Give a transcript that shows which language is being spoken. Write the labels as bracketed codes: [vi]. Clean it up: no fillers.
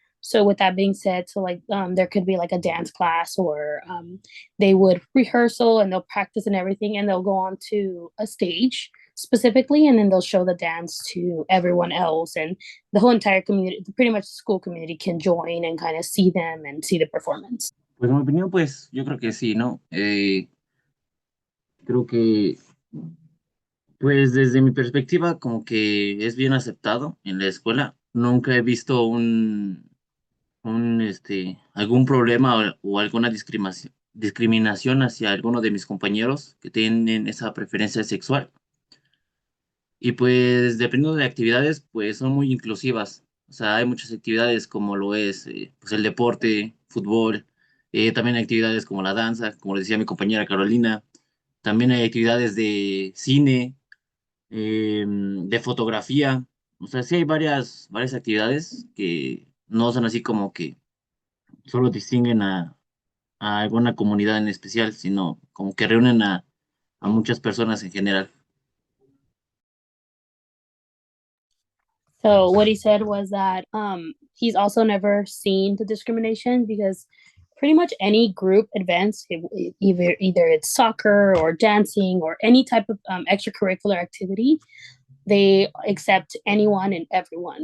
[en] So with that being said, so like there could be like a dance class, or they would rehearsal and they'll practice and everything, and they'll go on to a stage specifically, and then they'll show the dance to everyone else, and the whole entire community, pretty much the school community, can join and kind of see them and see the performance. [es] Pues en mi opinión, pues yo creo que sí, ¿no? Creo que Pues desde mi perspectiva, como que es bien aceptado en la escuela. Nunca he visto algún problema o alguna discriminación hacia alguno de mis compañeros que tienen esa preferencia sexual. Y pues dependiendo de actividades, pues son muy inclusivas. O sea, hay muchas actividades como lo es pues el deporte, fútbol, también hay actividades como la danza, como decía mi compañera Carolina. También hay actividades de cine, de fotografía. O sea, sí hay varias actividades que no son así como que solo distinguen a alguna comunidad en especial, sino como que reúnen a muchas personas en general. [en] So what he said was that he's also never seen the discrimination because pretty much any group events, either it's soccer or dancing or any type of extracurricular activity, they accept anyone and everyone.